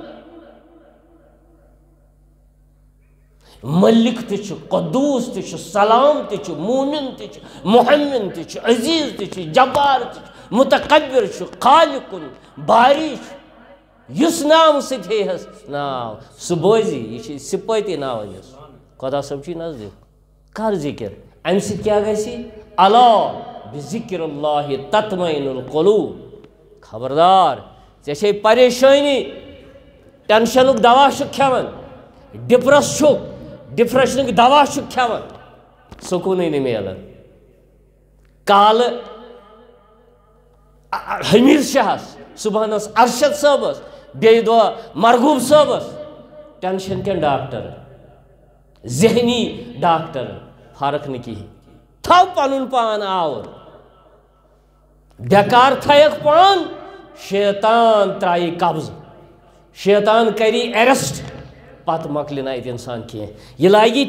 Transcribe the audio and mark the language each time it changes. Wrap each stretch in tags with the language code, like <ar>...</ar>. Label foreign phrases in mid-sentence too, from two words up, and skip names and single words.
<ks>ملک تہِ چھُ قدوٗس تہِ چھُ سلام تہِ چھُ موٗمِن تہِ چھُ محمن تہِ چھُ عزیٖز تہِ چھُ جبار تہِ چھُ متکبر چھُ خالقُن باری چھُ یُس ناو سۭتۍ ہیٚیہس ناو سُہ بوزِ یہِ چھِ سِپٲتی ناو أمِس خۄدا صٲب چھُے نزدیٖک کر ذِکر اَمہِ سۭتۍ کیٛاہ گژھِ</ks> <ar>الا بذکر اللہ تطمئن القلوب</ar> <ks>خبردار ژےٚ چھے پریشٲنی ٹینشنُک دوا چھُکھ کھٮ۪وان ڈپرس چھُکھ ڈپریشنُک دوا چھُکھ کھٮ۪وان سکوٗنٕے نہٕ میلان کالہٕ حمیٖد شاہس صبحنس ارشد صٲبس بیٚیہِ دۄہ مرغوب صٲبس ٹینشن کٮ۪ن ڈاکٹر ذہنی ڈاکٹر فرق نہٕ کِہیٖنۍ تھاو پنُن پان آوُر بیکار تھایکھ پان شیطان ترٛایی قبضہٕ شیطان کری ایرسٹ پتہٕ مۄکلہِ نہٕ اَتہِ اِنسان کینٛہہ یہِ لاگی</ks>